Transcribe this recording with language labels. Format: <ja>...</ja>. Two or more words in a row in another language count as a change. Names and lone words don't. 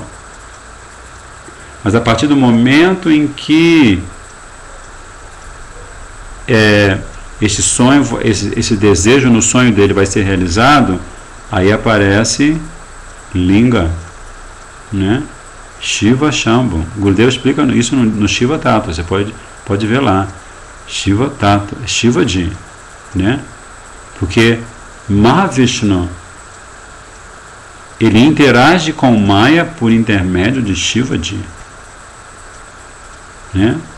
<pt>Mas a partir do momento em que esse sonho, esse desejo no sonho dele vai ser realizado, aí aparece Linga, né? Shiva Shambhu. Gurudev explica isso no Shiva Tattva, você pode ver lá. Shiva Tattva, Shivaji, né? Porque Mahavishnu, ele interage com Maya por intermédio de Shivaji, né?</pt>